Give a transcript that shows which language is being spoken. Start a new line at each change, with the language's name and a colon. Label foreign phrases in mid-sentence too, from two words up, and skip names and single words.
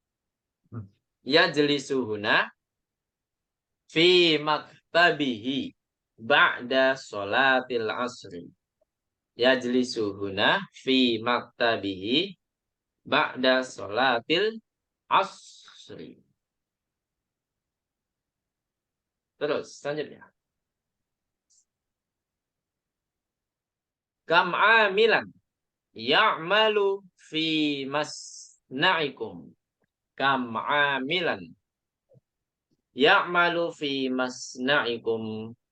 Arabic: يجلسونه في مكتبه بعد صلاة العصر. يجلسونه في مكتبه بعد صلاة العصر.
Indonesian: Terus selanjutnya.
Arabic: كم عاملا يعمل في مصنعكم. كم عاملا يعمل في مصنعكم.